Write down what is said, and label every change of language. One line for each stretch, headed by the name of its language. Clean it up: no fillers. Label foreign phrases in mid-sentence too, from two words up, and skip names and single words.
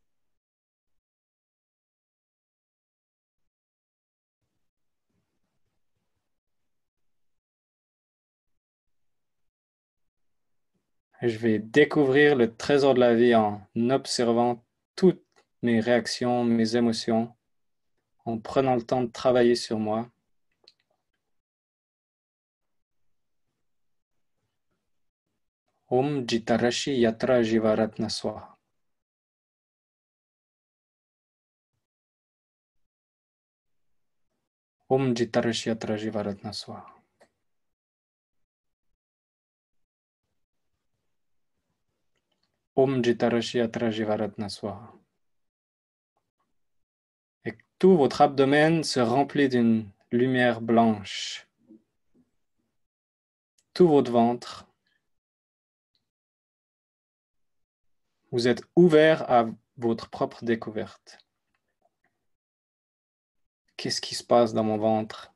French: Je vais découvrir le trésor de la vie en observant toutes mes réactions, mes émotions, en prenant le temps de travailler sur moi.
Sanskrit: ॐ जितराशि यत्र जीवरत्न स्वाहा. ॐ जितराशि यत्र जीवरत्न स्वाहा. ॐ जितराशि यत्र जीवरत्न स्वाहा.
French: Et tout votre abdomen se remplit d'une lumière blanche. Tout votre ventre. Vous êtes ouvert à votre propre découverte. Qu'est-ce qui se passe dans mon ventre?